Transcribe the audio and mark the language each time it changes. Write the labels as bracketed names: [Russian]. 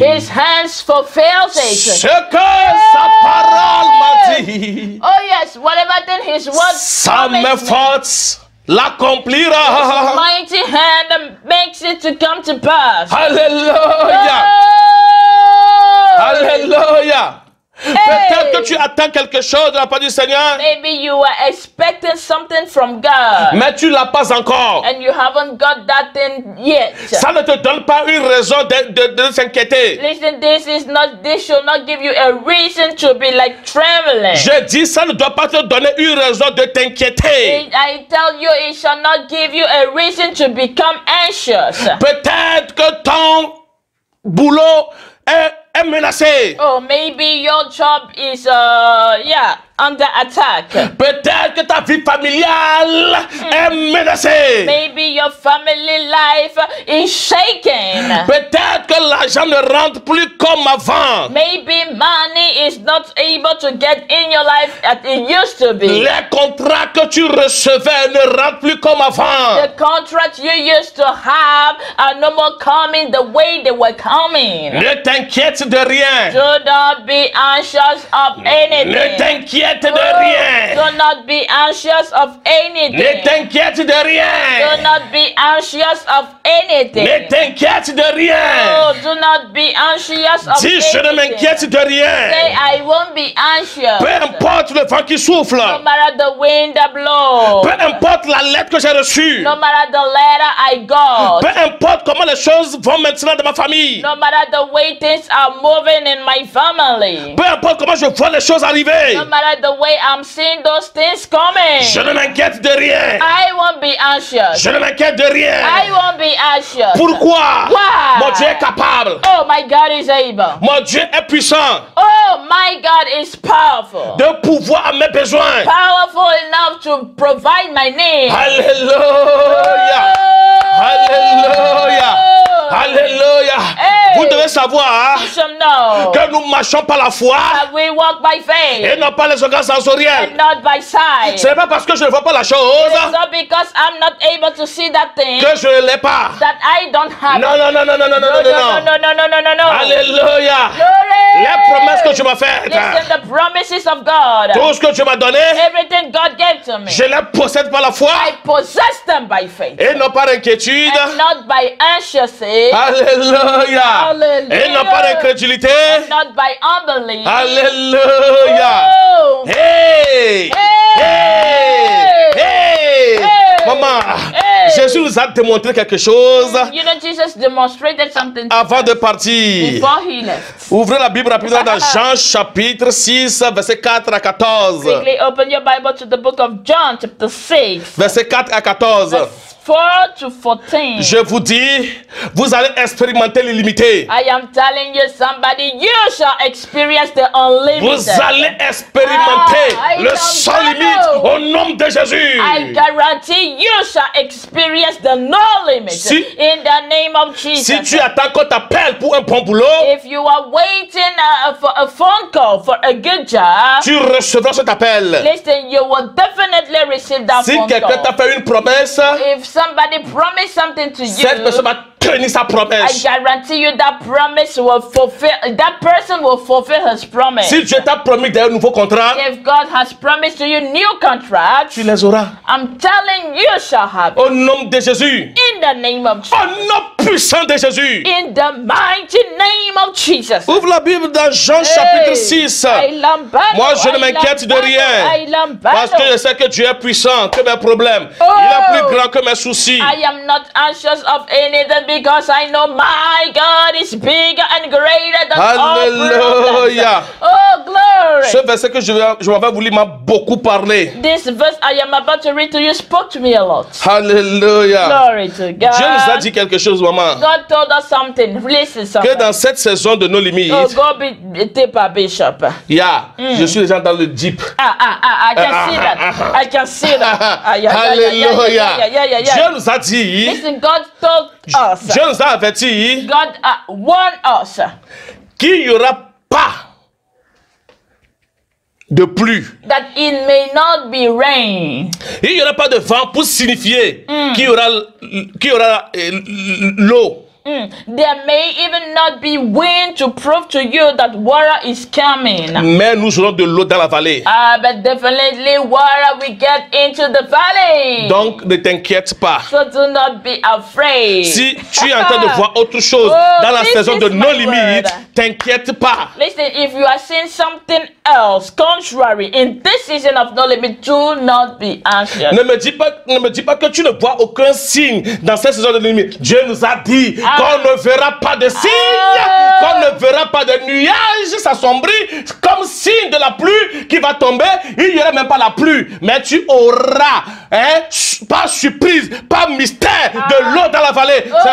[English] His hands fulfills it. [French] Ce que sa parole m'a dit. [English] Oh yes, whatever thing his word [French] Sa main [English] promised me. [French] forte l'accomplira. [English] His mighty hand makes it to come to pass. [French] Alléluia. Oh! Alléluia. Peut-être que tu attends quelque chose de la part du Seigneur, [English] Maybe you were expecting something from God [French] mais tu ne l'as pas encore. [English] and you haven't got that thing yet. [French] Ça ne te donne pas une raison de s'inquiéter. [English] Listen, this should not give you a reason to be like trembling. [French] Je dis, ça ne doit pas te donner une raison de t'inquiéter. [English] I tell you, it shall not give you a reason to become anxious. [French] Peut-être que ton boulot est menacé. [English] Oh, maybe your job is under attack. [French] Peut-être que ta vie familiale est menacée. [English] Maybe your family life is shaken. [French] Peut-être que l'argent ne rentre plus comme avant. [English] Maybe money is not able to get in your life as it used to be. [French] Les contrats que tu recevais ne rentrent plus comme avant. [English] The contracts you used to have are no more coming the way they were coming. [French] Ne t'inquiète de rien. [English] Do not be anxious of anything. [French] Ne t'inquiète de rien. [English] Do not be anxious of anything. [French] Ne t'inquiète de [English] Do [French] rien. [English] not be anxious of anything. [French] Ne t'inquiète de [English] Oh, [French] rien. [English] do not be anxious of [French] Dis, je ne m'inquiète [English] anything. [French] de rien. [English] Say, I won't be anxious. [French] Peu importe le vent qui souffle. [English] No matter the wind that blows. [French] Peu importe la lettre que j'ai reçue. [English] No matter the letter I got. [French] Peu importe comment les choses vont maintenant dans ma famille. [English] No matter the way things are moving in my family. [French] Peu importe comment je vois les choses arriver. [English] No matter the way I'm seeing those things coming. [French] Je ne m'inquiète de rien. [English] I won't be anxious. [French] Je ne m'inquiète de rien. [English] I won't be anxious. [French] Pourquoi? [English] Why? [French] Mon Dieu est capable. [English] Oh, my God is able. [French] Mon Dieu est puissant [English] Oh, my God is powerful. [French] de pouvoir à mes besoins. [English] Powerful enough to provide my needs. [French] Alléluia. Alléluia. Alléluia. Hey. Vous devez savoir [English] You should know [French] que nous marchons par la foi [English] that we walk by faith [French] et non pas les organes sensoriels. [English] and not by sight. [French] Ce n'est pas parce que je ne vois pas la chose [English] It's not because I'm not able to see that thing [French] que je ne l'ai pas. [English] that I don't have. [French] Non, non, non, non, non, non, non, non, non. [English] No. [French] Alléluia. [English] Glory. [French] Les promesses que tu m'as faites, [English] Listen, the promises of God. [French] tout ce que tu m'as donné, [English] Everything God gave to me, [French] je les possède par la foi [English] I possess them by faith [French] et non par inquiétude. [English] and not by anxiety, [French] Alléluia. [English] Hallelujah. [French] Et non par incrédulité. [English] not by unbelief. [French] Alléluia. Oh. Hey! Hey! Hey! Hey! Maman, Hey! Jésus nous a démontré quelque chose [English] You know, Jesus demonstrated something [French] avant de partir. [English] before he left. [French] Ouvrez la Bible rapidement dans Jean chapitre 6, verset 4 à 14. [English] Quickly open your Bible to the book of John, chapter 6, [French] Verset 4 à 14. [English] 4 to 14. [French] Je vous dis, vous allez expérimenter l'illimité. [English] I am telling you, somebody, you shall experience the unlimited. [French] Vous allez expérimenter [English] I [French] le [English] don't [French] sans [English] know. [French] limite au nom de Jésus. [English] I guarantee you shall experience the no limit [French] Si- [English] in the name of Jesus. [French] Si tu attends qu'on t'appelle pour un bon boulot, [English] If you are waiting for a phone call for a good job, [French] tu recevras cet appel. [English] listen, you will definitely receive that [French] Si [English] phone [French] quelqu'un t'a [English] call. [French] fait une promesse, [English] If somebody promised something to [French] cette personne [English] you, [French] va tenir sa [English] I [French] promesse. [English] guarantee you that promise will fulfill. That person will fulfill his promise. [French] Si Dieu t'a promis d'un nouveau contrat, [English] If God has promised to you new contracts, [French] tu les auras. [English] I'm telling you shall have it. [French] Au nom de Jésus. [English] In the name of Jesus. [French] Au nom puissant de Jésus. [English] In the mighty name of Jesus. [French] Ouvre la Bible dans Jean chapitre 6. Moi, je ne m'inquiète de rien. Parce que je sais que Dieu est puissant, que mes problèmes. Il est plus grand que mes soucis. [English] I am not anxious of anything because I know my God is bigger and greater than all [French] Alléluia. [English] problems. Oh, glory. [French] Ce verset que je m'avais voulu m'a beaucoup parlé. [English] This verse I am about to read to you spoke to me a lot. [French] Alléluia. [English] Glory to God. [French] Dieu nous a dit quelque chose, maman. [English] God told us something. Listen, [French] Que [English] something. [French] dans cette saison de nos limites, Oh, go be taper bishop. je suis déjà dans le deep. [English] I can see that. I can see that. [French] Alléluia. Dieu nous a dit, [English] Listen, God told us. [French] Dieu nous a averti [English] God warned us [French] qu'il n'y aura pas de pluie. [English] that it may not be rain. [French] Il n'y aura pas de vent pour signifier qu'il y aura l'eau. [English] There may even not be wind to prove to you that water is coming. [French] Mais nous aurons de l'eau dans la vallée. [English] But definitely water will get into the valley. [French] Donc ne t'inquiète pas. [English] So do not be afraid. [French] Si tu es en train de voir autre chose dans la saison de nos limites, t'inquiète pas. [English] Listen, if you are seeing something else contrary in this season of no limit, do not be anxious. [French] Ne me dis pas que tu ne vois aucun signe dans cette saison de limite. Dieu nous a dit qu'on ne verra pas de signe, qu'on ne verra pas de nuages s'assombrir comme signe de la pluie qui va tomber. Il n'y aura même pas la pluie, mais tu auras, pas surprise, pas mystère de l'eau dans la vallée.